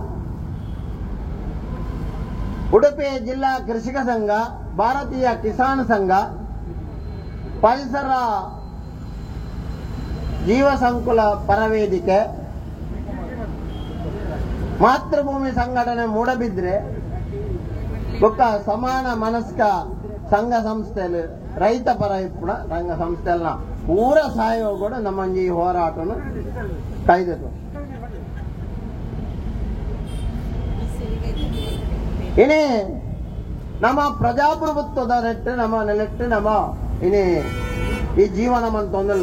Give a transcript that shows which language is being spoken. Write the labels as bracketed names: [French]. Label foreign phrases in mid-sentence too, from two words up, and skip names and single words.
[Tulu] ಉಡುಪಿ ಜಿಲ್ಲಾ ಕೃಷಿಕ ಸಂಘ, ಭಾರತೀಯ ಕಿಸಾನ್ ಸಂಘ, ಪರಿಸರ ಜೀವ ಸಂಕುಲ ಪರವೇದಿಕೆ, ಮಾತೃಭೂಮಿ ಸಂಘಟನೆ ಮೂಡಬಿದ್ರೆ ಬೊಕ್ಕ ಸಮಾನ ಮನಸ್ಕ ಸಂಘ ಸಂಸ್ಥೆಯಲ್ಲಿ ರೈತ ಪರ ಇಪ್ಪುಣ ಸಂಘ ಸಂಸ್ಥೆಲ್ಲ ಪೂರ ಸಹಯೋಗ ಕೂಡ ನಮ್ಮ ಈ ಹೋರಾಟನು ಕೈದಿತ್ತು. ಇನಿ ನಮ್ಮ ಪ್ರಜಾಪ್ರಭುತ್ವದ ನೆಟ್ಟು ನಮ್ಮ ನೆಲೆಟ್ಟು ನಮ್ಮ ಇನಿ ಈ ಜೀವನ ಮಂತೊಂದಿಲ್ಲ.